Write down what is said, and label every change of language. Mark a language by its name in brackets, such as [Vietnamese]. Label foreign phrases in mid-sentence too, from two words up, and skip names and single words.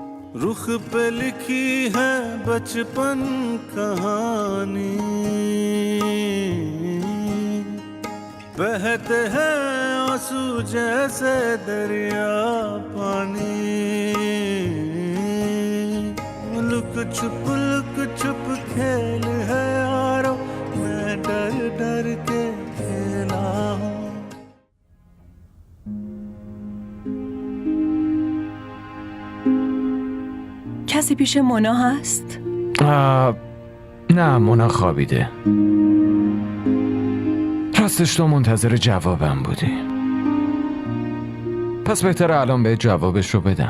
[Hindi] रुख पे लिखी है बचपन कहानी, बहते हैं आंसू जैसे दरिया पानी, लुक छुप खेल है यारो, मैं डर डर के खेला हूँ. [Persian] کسی پیش مونا هست؟ نه، مونا خوابیده. راستش تو منتظر جوابم بودی، پس بهتره الان به جوابش رو بدم.